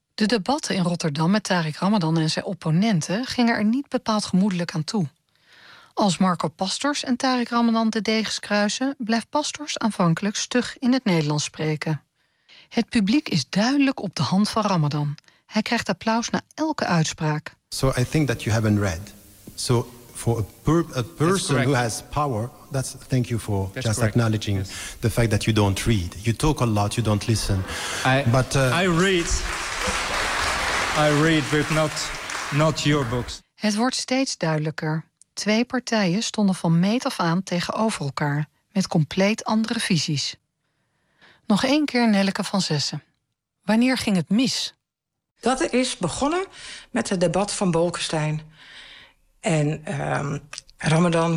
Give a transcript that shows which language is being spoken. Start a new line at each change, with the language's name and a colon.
Dutch: De debatten in Rotterdam met Tariq Ramadan en zijn opponenten gingen er niet bepaald gemoedelijk aan toe. Als Marco Pastors en Tariq Ramadan de degens kruisen, blijft Pastors aanvankelijk stug in het Nederlands spreken. Het publiek is duidelijk op de hand van Ramadan. Hij krijgt applaus na elke uitspraak.
English: So I think that you haven't read. So for a person who has power, that's thank you for that's just correct. Acknowledging yes. The fact that you don't read. You talk a lot, you don't listen. I read, but not your books.
Dutch: Het wordt steeds duidelijker. Twee partijen stonden van meet af aan tegenover elkaar met compleet andere visies. Nog één keer Nelleke van Zessen. Wanneer ging het mis? Dat is begonnen met het debat van Bolkestein en Ramadan...